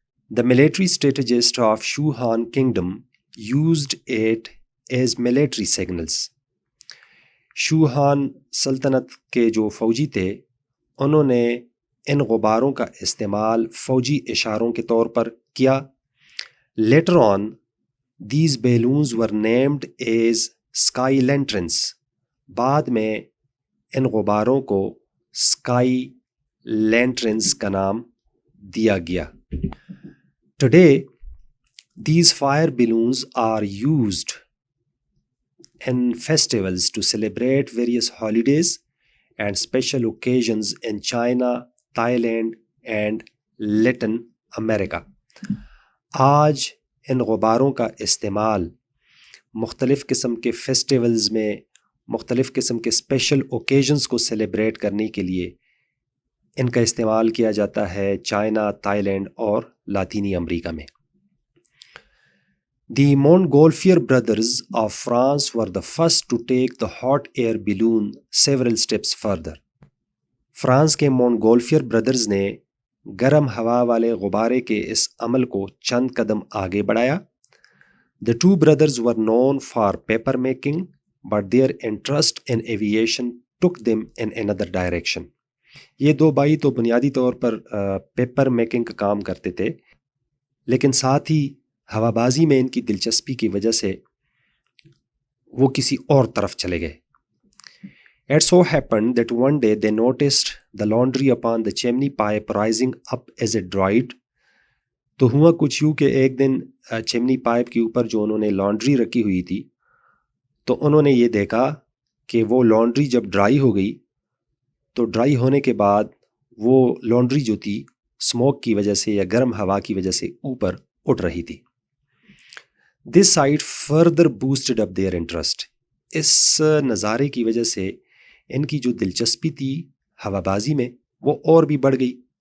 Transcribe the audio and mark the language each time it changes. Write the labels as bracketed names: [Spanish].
[English] The military strategist of Shuhan Kingdom used it as military signals. [Urdu] شوہان سلطنت کے جو فوجی تھے انہوں نے ان غباروں کا استعمال فوجی اشاروں کے طور پر کیا. [English] Later on, these balloons were named as sky lanterns. [Urdu] بعد میں ان غباروں کو sky lanterns کا نام دیا گیا. [English] Today, these fire balloons are used in festivals to celebrate various holidays and special occasions in China, Thailand and Latin America. [Urdu] آج ان غباروں کا استعمال مختلف قسم کے فیسٹیولز میں مختلف قسم کے اسپیشل اوکیزنز کو سیلیبریٹ کرنے کے لیے ان کا استعمال کیا جاتا ہے چائنا، تھائی لینڈ اور لاطینی امریکہ میں. [English] The Montgolfier brothers of France were the first to take the hot air balloon several steps further. [Urdu] France کے مونگولفیئر برادرز نے گرم ہوا والے غبارے کے اس عمل کو چند قدم آگے بڑھایا. [English] The two brothers were known for paper making, but their interest in aviation took them in another direction. [Urdu] یہ دو بھائی تو بنیادی طور پر پیپر میکنگ کا کام کرتے تھے، لیکن ساتھ ہی ہوا بازی میں ان کی دلچسپی کی وجہ سے وہ کسی اور طرف چلے گئے. [English] It so happened that one day they noticed the laundry upon the chimney pipe rising up as it dried. [Urdu] تو ہوا کچھ یوں کہ ایک دن چمنی پائپ کے اوپر جو انہوں نے لانڈری رکھی ہوئی تھی تو انہوں نے یہ دیکھا کہ وہ لانڈری جب ڈرائی ہو گئی تو ڈرائی ہونے کے بعد وہ لانڈری جو تھی اسموک کی وجہ سے یا گرم ہوا کی وجہ سے اوپر اٹھ رہی تھی. [English] This sight further boosted up their interest. [Urdu] اس نظارے کی وجہ سے ان کی جو دلچسپی تھی ہوا بازی میں وہ اور بھی بڑھ گئی.